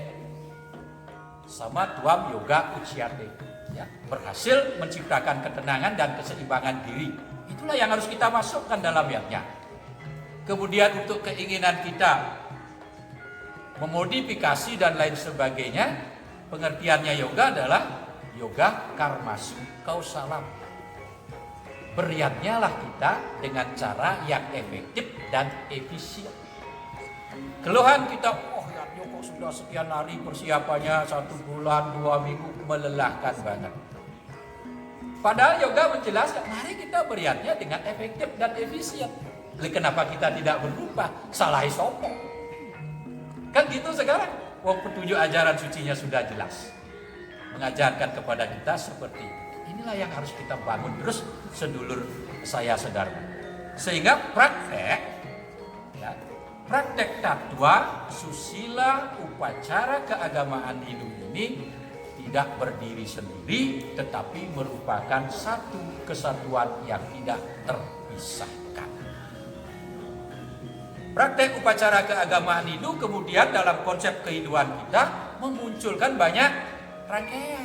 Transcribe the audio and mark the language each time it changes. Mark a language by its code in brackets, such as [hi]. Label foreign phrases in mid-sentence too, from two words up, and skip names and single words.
[sa] Sama tuam yoga uciate, [id] ya, berhasil menciptakan ketenangan dan keseimbangan diri. Itulah yang harus kita masukkan dalam yatnya. Kemudian untuk keinginan kita memodifikasi dan lain sebagainya, pengertiannya yoga adalah [sa] yoga karmasu kausalam. [id] Beriatnya lah kita dengan cara yang efektif dan efisien. Keluhan kita, oh ya kok sudah sekian hari persiapannya, 1 bulan, 2 minggu, melelahkan banget. Padahal yoga menjelaskan, mari kita beriatnya dengan efektif dan efisien. Kenapa kita tidak berubah? [jv] Salah sopo. [id] Kan gitu sekarang. Wong petunjuk ajaran sucinya sudah jelas. Mengajarkan kepada kita seperti itu. Inilah yang harus kita bangun terus sedulur saya saudara. Sehingga praktek, ya, praktek tatwa, susila, upacara keagamaan Hindu ini tidak berdiri sendiri, tetapi merupakan satu kesatuan yang tidak terpisahkan. Praktek upacara keagamaan Hindu kemudian dalam konsep kehidupan kita memunculkan banyak rangkaian.